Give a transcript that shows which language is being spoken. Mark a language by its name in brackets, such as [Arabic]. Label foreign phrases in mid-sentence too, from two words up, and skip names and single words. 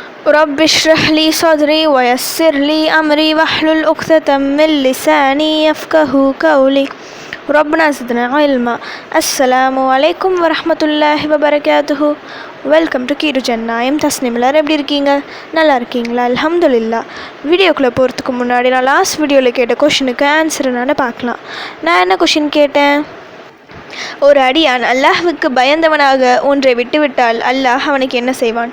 [Arabic] رب اشرح لي صدري ويسر لي أمري واحلل عقدة من لساني يفقه قولي ربنا زدنا علما. السلام عليكم ورحمة الله وبركاته. [English] welcome to [Tamil] கீரு ஜன்னா. தஸ்னீம். எல்லாரும் எப்படி இருக்கீங்க? நல்லா இருக்கீங்களா? அல்ஹம்துலில்லாஹ். வீடியோக்குள்ளே போகிறதுக்கு முன்னாடி நான் [English] last videoவில் [Tamil] கேட்ட [English] questionக்கு answer [Tamil] என்னன்னு பார்க்கலாம். நான் என்ன கொஷின் கேட்டேன்? ஒரு அடியான் அல்லாஹ்வுக்கு பயந்தவனாக ஒன்றை விட்டுவிட்டால் அல்லாஹ் அவனுக்கு என்ன செய்வான்?